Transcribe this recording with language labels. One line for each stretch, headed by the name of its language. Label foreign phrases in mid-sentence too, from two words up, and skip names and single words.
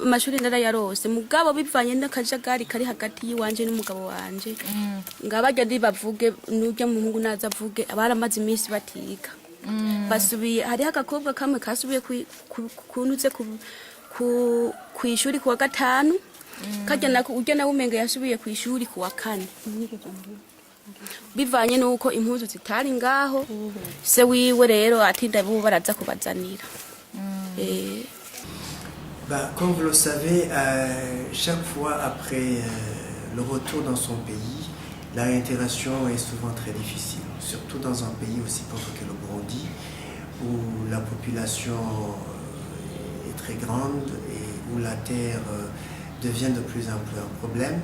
Rundi: amashuri ndarayarose mugabo bivanye n'akajagari kari hagati yiwanje n'umugabo wanje ngabarya bavuge n'urya muhungu naza avuge abaramaze iminsi batiga basubiye hari agakobwa kamwe kasubiye kunuze ku ishuri kuwa gatanu kajya nako ujya nawe umenga yasubiye ku ishuri kuwa kane bivanye nuko impuzu zitari ngaho se wiwe rero atinda bo baraza kubazanira
French: Comme vous le savez, chaque fois après le retour dans son pays, la réintégration est souvent très difficile, surtout dans un pays aussi pauvre que le Burundi, où la population est très grande et où la terre devient de plus en plus un problème.